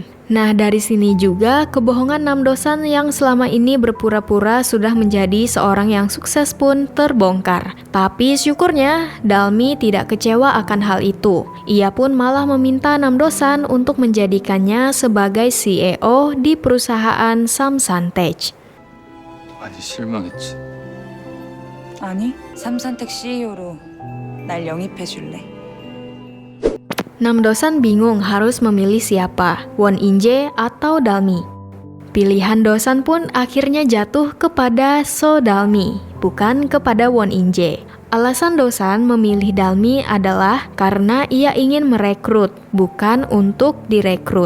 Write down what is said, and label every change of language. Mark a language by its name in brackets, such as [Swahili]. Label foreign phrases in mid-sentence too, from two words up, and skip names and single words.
[Indonesian] Nah, dari sini juga kebohongan Namdosan yang selama ini berpura-pura sudah menjadi seorang yang sukses pun terbongkar. Tapi syukurnya, Dalmi tidak kecewa akan hal itu. Ia pun malah meminta Namdosan untuk menjadikannya sebagai CEO di perusahaan Samsantech. [Korean] 많이 실망했지. 아니, 삼산텍 CEO로 날 영입해 줄래? [Indonesian] Namdosan bingung harus memilih siapa, Won Inje atau Dalmi. Pilihan Dosan pun akhirnya jatuh kepada So Dalmi, bukan kepada Won Inje. Alasan Dosan memilih Dalmi adalah karena ia ingin merekrut, bukan untuk direkrut.